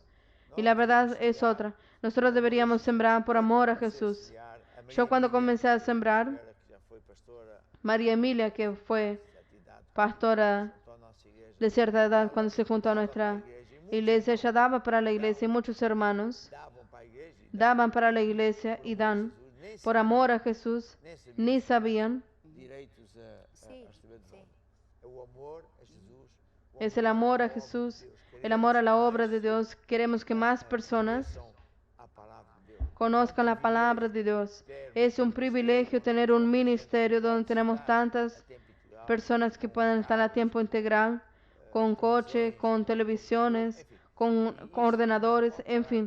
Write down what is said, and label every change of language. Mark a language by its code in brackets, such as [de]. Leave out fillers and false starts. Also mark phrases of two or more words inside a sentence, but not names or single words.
[es] Y la verdad es otra. Nosotros deberíamos sembrar por amor a Jesús. Yo cuando comencé a sembrar, María Emilia, que fue pastora de cierta edad cuando se juntó a nuestra iglesia. Ella daba para la iglesia y muchos hermanos [pt] davam para a igreja e [es] daban para la iglesia y dan por amor a Jesús, ni sabían. [pt] direitos a receber de nós. É o amor a Jesus. [es] Es el amor a Jesús, el amor a la obra de Dios. Queremos que más personas [pt] A palavra de Deus. [es] conozcan la palabra de Dios. Es un privilegio tener un ministerio donde tenemos tantas personas que pueden estar a tiempo integral, con coche, con televisiones, con ordenadores, en fin.